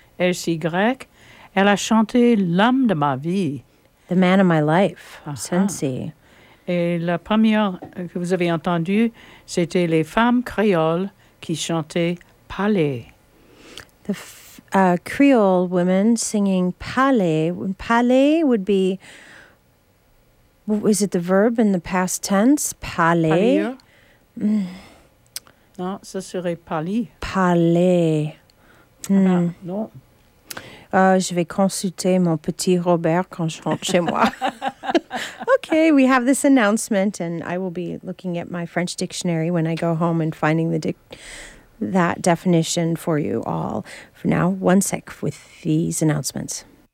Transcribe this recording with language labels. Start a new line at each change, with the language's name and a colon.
French: S-Y. Elle a chanté L'homme de ma vie.
English: The man of my life, uh-huh. Cincy.
French: Et la première que vous avez entendue, c'était les femmes créoles qui chantaient Palais.
English: Creole women singing Palais. Palais would be, is it the verb in the past tense?
French: Palais. Palier. Mm. Non, ce serait Palais. Palais. Mm. Ah, non. Je vais consulter mon petit Robert quand je rentre chez moi.
English: Okay, we have this announcement, and I will be looking at my French dictionary when I go home and finding that definition for you all. For now, one sec with these announcements.